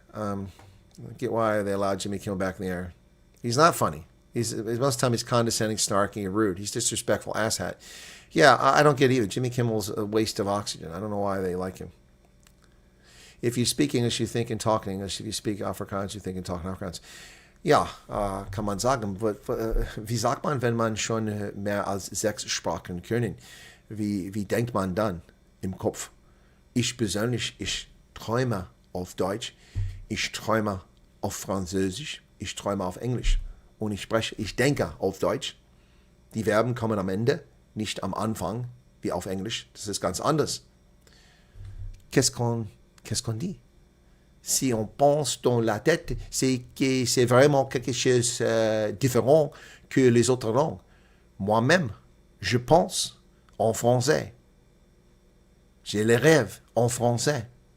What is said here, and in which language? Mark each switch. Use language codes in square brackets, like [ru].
[en] I get why they allowed Jimmy Kimmel back in the air. He's not funny. Most of the time he's condescending, snarky, and rude. He's disrespectful, asshat. Yeah, I don't get it either. Jimmy Kimmel's a waste of oxygen. I don't know why they like him. If you speak English, you think and talk in English. If you speak Afrikaans, you think and talk in Afrikaans. [de] Ja, kann man sagen. Wie sagt man, wenn man schon mehr als 6 Sprachen können? Wie denkt man dann im Kopf? Ich persönlich, ich träume auf Deutsch, ich träume auf Französisch, ich träume auf Englisch und ich denke auf Deutsch. Die Verben kommen am Ende, nicht am Anfang, wie auf Englisch. Das ist ganz anders. [fr] Qu'est-ce qu'on dit? Si on pense dans la tête, c'est que c'est vraiment quelque chose différent que les autres langues. Moi-même, je pense en français. J'ai les rêves en français.